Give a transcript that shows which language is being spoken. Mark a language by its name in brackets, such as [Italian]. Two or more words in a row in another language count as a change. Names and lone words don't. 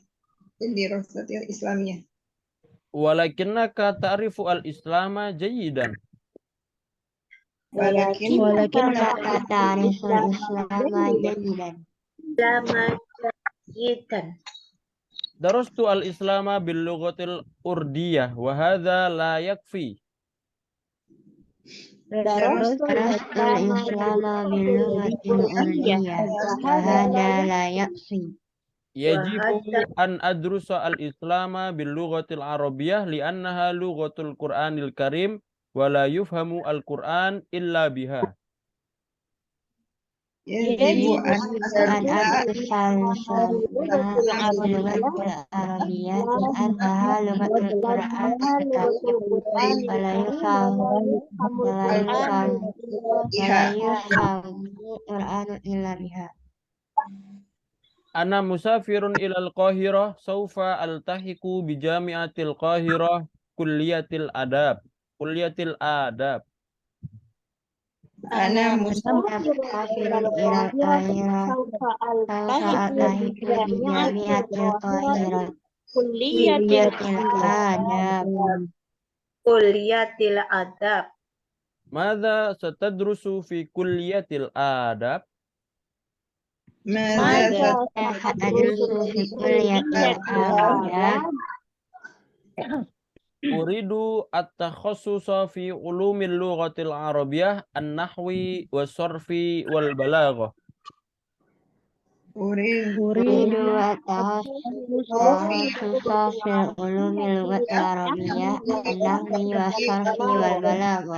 [Arabic] الدراسات الإسلامية. ولكنك تعرف الإسلام جيدا. Walakin ولكنك تعرف الإسلام جيدا. درست الإسلام باللغة الأردية وهذا لا يكفي. درست الإسلام باللغة الأردية وهذا لا يكفي. يجب أن أدرس الإسلام باللغة العربية لأنها لغة القرآن الكريم ولا يفهم القرآن إلا بها. يجب أن أن أدرس اللغة العربية لأنها لغة القرآن ولا يفهم القرآن إلا بها. أنا مسافر إلى القاهرة سوف ألتحق بجامعة القاهرة كلية الآداب. كلية الآداب. Ana مسافر إلى القاهرة سوف ألتحق بجامعة القاهرة كلية الآداب. كلية الآداب. ماذا ستدرس في كلية الآداب? Madza أدرس في كلية الآداب? أريد التخصص في علوم اللغة العربية النحو والصرف والبلاغة. أريد التخصص في علوم اللغة العربية النحو والصرف والبلاغة.